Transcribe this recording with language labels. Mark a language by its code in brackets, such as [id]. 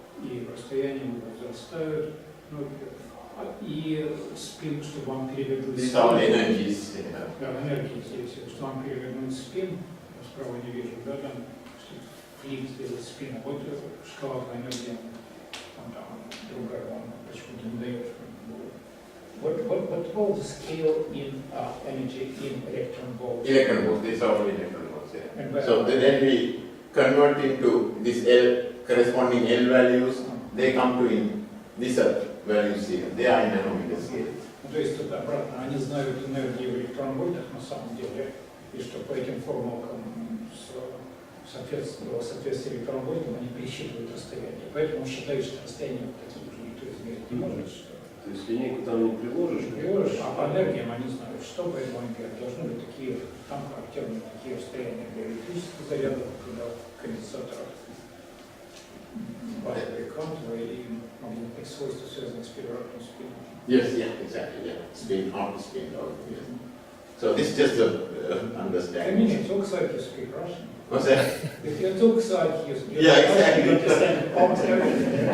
[ru] И расстояния возрастают, и спин, чтобы вам перевернуть спин. Да, энергии здесь. Чтобы вам перевернуть спин, справа не вижу, да, там флип сделать спин, а вот шкала по энергиям, там другая, вам почему-то не дает. [en] What was the scale in energy in electron volts? Electron volts, these are all electron volts, yeah. So then we convert into this L, corresponding L values, they come to in these values here, they are in nanometer scale. [ru] То есть тут обратно, они знают энергию в электрон-вольтах на самом деле, и что по этим формулкам соответствие электрон-вольтам они пересчитывают расстояние. Поэтому считают, что расстояние вот такие же никто измерить не может. То есть линейку там не приложишь, а по энергиям они знают, что, поэтому они говорят, должны быть такие, там характерны такие расстояния для электрических зарядов, когда конденсаторов базовые квантовые и магнитных свойств, связанных с переворотным спином. [en] Yes, yeah, exactly, yeah. Spin out, spin out, yes. So this is just to understand. I mean, it looks like you speak Russian. What's that? It looks like you speak Yeah, Russian, exactly. you understand almost everything.